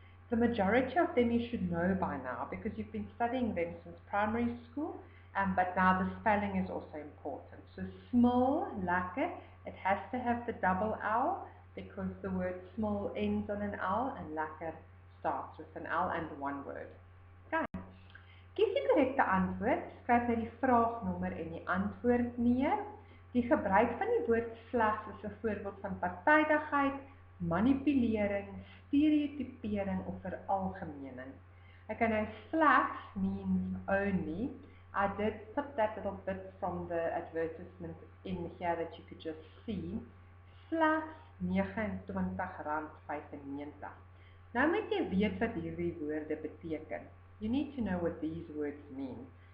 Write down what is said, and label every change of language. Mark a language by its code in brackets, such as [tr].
[en] The majority of them you should know by now because you've been studying them since primary school, but now the spelling is also important. So small, lekker, it has to have the double L because the word small ends on an L and lekker starts with an L and one word. Okay. [af] Kies die korrekte antwoord, skryf nou die vraagnommer en die antwoord neer. Die gebruik van die woord slegs is 'n voorbeeld van partydigheid, manipulering, stereotypering of veralgemening. [en] Okay, now slegs means only. I did put that little bit from the advertisement in here that you could just see. [af] Slegs R29.95. Nou moet jy weet wat hierdie woorde beteken. [en] You need to know what these words mean.